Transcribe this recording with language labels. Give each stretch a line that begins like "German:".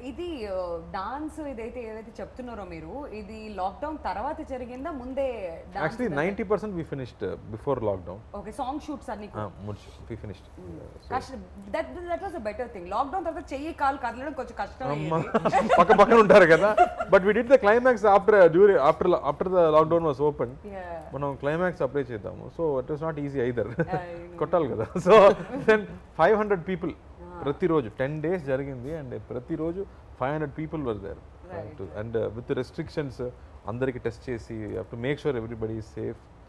Telugu: ఇది డాన్స్ ఇదైతే ఏదైతే చెప్తున్నారో మీరు, ఇది లాక్డౌన్ తర్వాత జరిగిందా ముందే?
English: Actually 90% we finished before lockdown.
Telugu: Okay song shoots అన్ని
English: we finished. That was a better thing.
Telugu: Lockdown తర్వాత చెయ్యి కాలు కదలడం కొంచెం కష్టం అయ్యేది. పక్క పక్కన ఉంటారు కదా,
English: But we did the climax after the lockdown was open.
Telugu: మనం క్లైమాక్స్ అప్లై చేద్దాము,
English: so it was not easy either,
Telugu: కొట్టాలి కదా.
English: so then 500 people ప్రతిరోజు 10 days జరిగింది, and ప్రతిరోజు 500 people were there, and with restrictions
Telugu: అందరికి టెస్ట్ చేసి
English: To make sure everybody is safe.